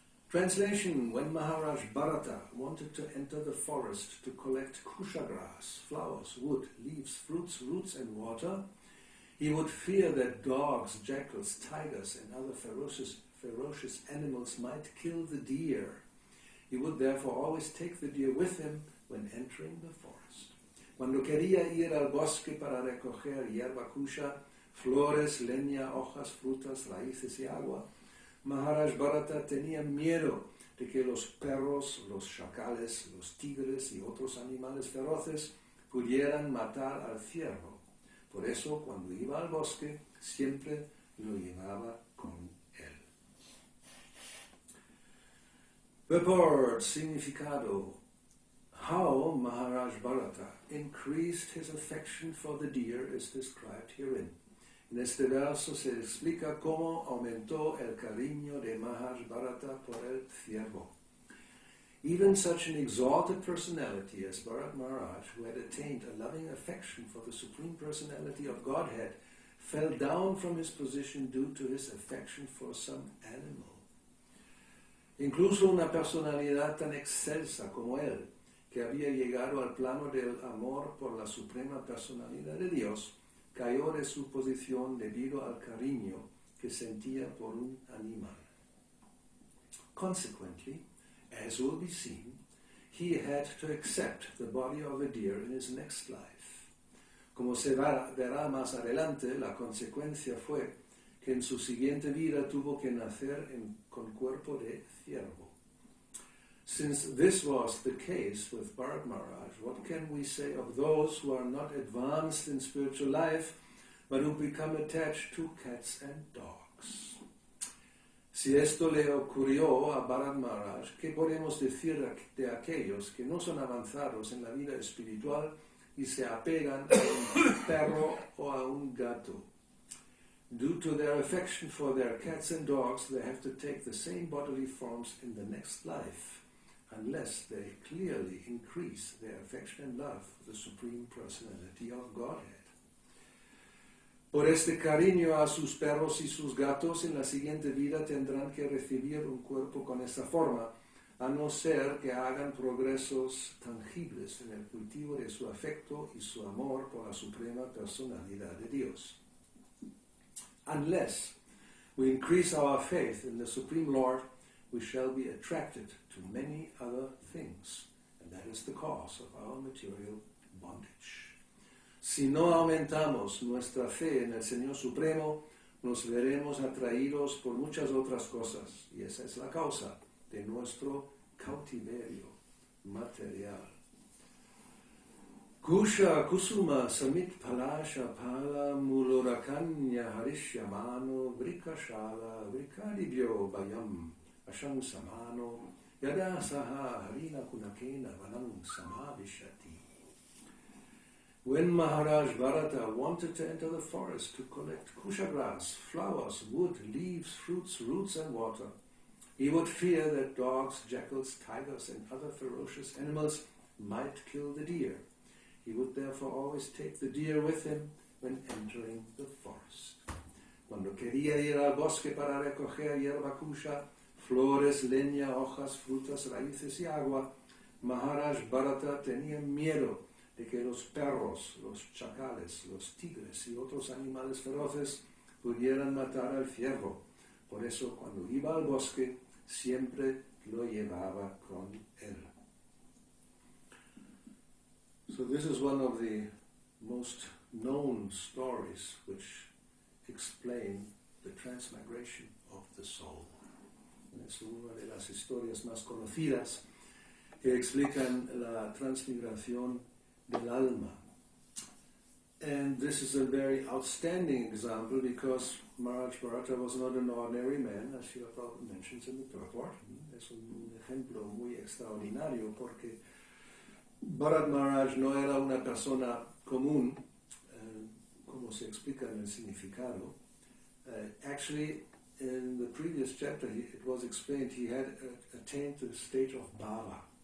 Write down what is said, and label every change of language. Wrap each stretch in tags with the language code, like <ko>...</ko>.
<en>Translation: when Maharaj Bharata wanted to enter the forest to collect kusha grass, flowers, wood, leaves, fruits, roots and water, he would fear that dogs, jackals, tigers and other ferocious animals might kill the deer. He would therefore always take the deer with him when entering the forest.</en> <es>Cuando quería ir al bosque para recoger hierba kusha, flores, leña, hojas, frutas, raíces y agua, Maharaj Bharata tenía miedo de que los perros, los chacales, los tigres y otros animales feroces pudieran matar al ciervo. Por eso, cuando iba al bosque, siempre lo llevaba con él.</es> <en>Purport, significado. How Maharaj Bharata increased his affection for the deer is described herein.</en> <es>En este verso se explica cómo aumentó el cariño de Maharaj Bharata por el ciervo.</es> <en>Even such an exalted personality as Bharat Maharaj, who had attained a loving affection for the Supreme Personality of Godhead, fell down from his position due to his affection for some animal.</en> <es>Incluso una personalidad tan excelsa como él, que había llegado al plano del amor por la Suprema Personalidad de Dios, cayó de su posición debido al cariño que sentía por un animal.</es> <en>Consequently, as will be seen, he had to accept the body of a deer in his next life.</en> <es>Como se verá más adelante, la consecuencia fue que en su siguiente vida tuvo que nacer con cuerpo de ciervo.</es> <en>Since this was the case with Bharat Maharaj, what can we say of those who are not advanced in spiritual life, but who become attached to cats and dogs?</en> <es>Si esto le ocurrió a Bharat Maharaj, ¿qué podemos decir de aquellos que no son avanzados en la vida espiritual y se apegan a un perro o a un gato?</es> <en>Due to their affection for their cats and dogs, they have to take the same bodily forms in the next life, unless they clearly increase their affection and love for the Supreme Personality of Godhead.</en> <es>Por este cariño a sus perros y sus gatos, en la siguiente vida tendrán que recibir un cuerpo con esta forma, a no ser que hagan progresos tangibles en el cultivo de su afecto y su amor por la Suprema Personalidad de Dios.</es> <en>Unless we increase our faith in the Supreme Lord, we shall be attracted to many other things, and that is the cause of our material bondage.</en> <es>Si no aumentamos nuestra fe en el Señor Supremo, nos veremos atraídos por muchas otras cosas, y esa es la causa de nuestro cautiverio material.</es> <sa>Kusha kusuma samit palasha pala mulorakanya harishyamano vrikashala vrikadibhyo bayam asham samano yada saha harina kunakena vanam samavishati.</sa> <en>When Maharaj Bharata wanted to enter the forest to collect kusha grass, flowers, wood, leaves, fruits, roots and water, he would fear that dogs, jackals, tigers and other ferocious animals might kill the deer. He would therefore always take the deer with him when entering the forest.</en> <es>Cuando quería ir al bosque para recoger hierba kusha, flores, leña, hojas, frutas, raíces y agua, Maharaj Bharata tenía miedo de que los perros, los chacales, los tigres y otros animales feroces pudieran matar al ciervo. Por eso, cuando iba al bosque, siempre lo llevaba con él.</es> <en>So this is one of the most known stories which explain the transmigration of the soul.</en> <es>Es una de las historias más conocidas que explican la transmigración del alma.</es> <en>And this is a very outstanding example because Maharaj Bharata was not an ordinary man, as Srila Prabhupada mentions in the purport.</en> <es>Es un ejemplo muy extraordinario porque Bharat Maharaj no era una persona común, como se explica en el significado.</es> <en>Actually, in the previous chapter, it was explained he had attained the stage of bhava.</en>